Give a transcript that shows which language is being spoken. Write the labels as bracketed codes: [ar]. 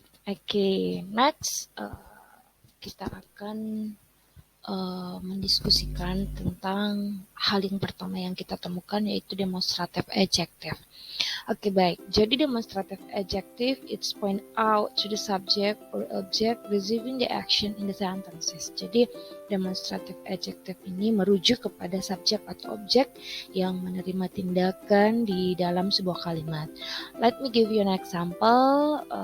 [id] Oke, next kita akan mendiskusikan tentang hal yang pertama yang kita temukan, yaitu demonstrative adjective. Oke, baik. [en] Jadi demonstrative adjective it's point out to the subject or object receiving the action in the sentences. [id] Jadi demonstrative adjective ini merujuk kepada subjek atau objek yang menerima tindakan di dalam sebuah kalimat. [en] Let me give you an example.